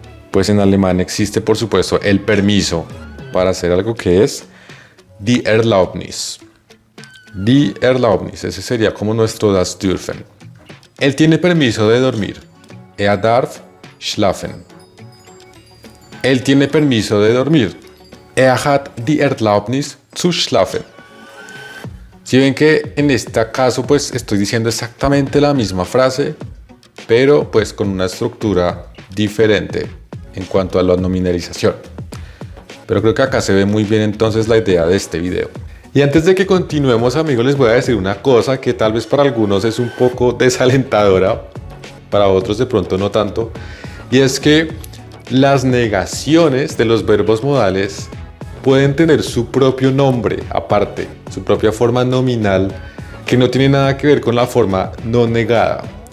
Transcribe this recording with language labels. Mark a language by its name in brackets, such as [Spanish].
[Spanish] Pues en alemán existe, por supuesto, el permiso para hacer algo, que es die Erlaubnis. Die Erlaubnis, ese sería como nuestro das dürfen. Él tiene permiso de dormir. [German] Er darf schlafen. [Spanish] Él tiene permiso de dormir. [German] Er hat die Erlaubnis zu schlafen. [Spanish] Si ven que en este caso pues estoy diciendo exactamente la misma frase, pero pues con una estructura diferente en cuanto a la nominalización. Pero creo que acá se ve muy bien entonces la idea de este video. Y antes de que continuemos, amigos, les voy a decir una cosa que tal vez para algunos es un poco desalentadora, para otros de pronto no tanto, y es que las negaciones de los verbos modales pueden tener su propio nombre aparte, su propia forma nominal, que no tiene nada que ver con la forma no negada.